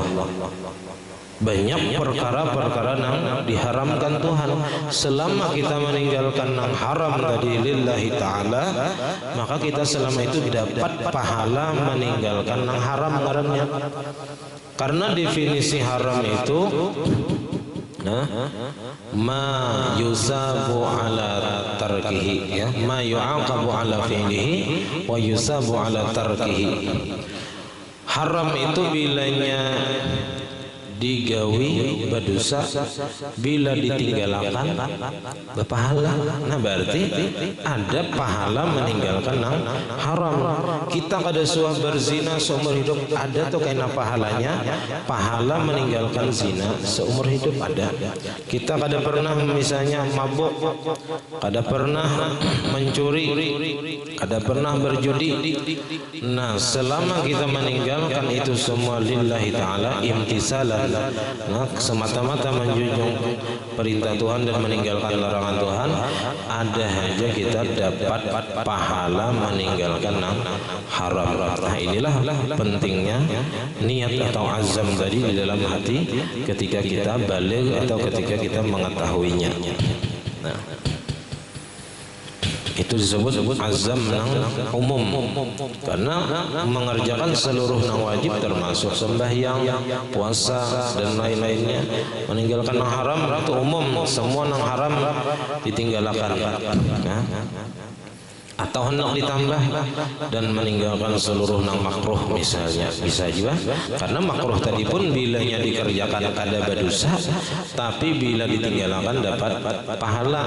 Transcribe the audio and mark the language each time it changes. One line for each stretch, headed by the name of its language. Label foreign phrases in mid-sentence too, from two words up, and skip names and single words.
Indonesian: Banyak perkara-perkara yang diharamkan Tuhan. Selama kita meninggalkan yang haram tadi
Arabic: لله تعالى,
Indonesian: maka kita selama itu dapat pahala meninggalkan yang haram ngarannya. Karena definisi haram itu
Arabic: ما يثاب على تركه,
Indonesian: ya,
Arabic: ما يعاقب على فعله ويثاب على تركه.
Banjar: Haram itu bilanya digawi berdosa bila ditinggalakan berpahala.
Indonesian: Nah berarti ada pahala meninggalkan yang haram.
Banjar: Kita kada suah berzina seumur hidup, ada tuh kena pahalanya.
Indonesian: Pahala meninggalkan zina seumur hidup ada. Kita kada pernah misalnya mabuk, kada pernah mencuri, kada pernah berjudi. Nah selama kita meninggalkan itu semua
Arabic: لله تعالى امتثالا,
Indonesian: nah semata-mata menjunjung perintah Tuhan dan meninggalkan larangan Tuhan, ada aja kita dapat pahala meninggalkan yang haram. Nah inilah pentingnya niat atau azam tadi di dalam hati ketika kita balik atau ketika kita mengetahuinya. Nah itu disebut azam nang umum, karena mengerjakan seluruh nang wajib termasuk sembahyang, puasa dan lain-lainnya. Meninggalkan nang haram itu umum, semua nang haram ditinggalkan. Nah, atau hendak ditambah dan meninggalkan seluruh nang makruh misalnya, bisa juga, karena makruh tadi pun bilanya dikerjakan kada berdosa, tapi bila ditinggalkan dapat pahala.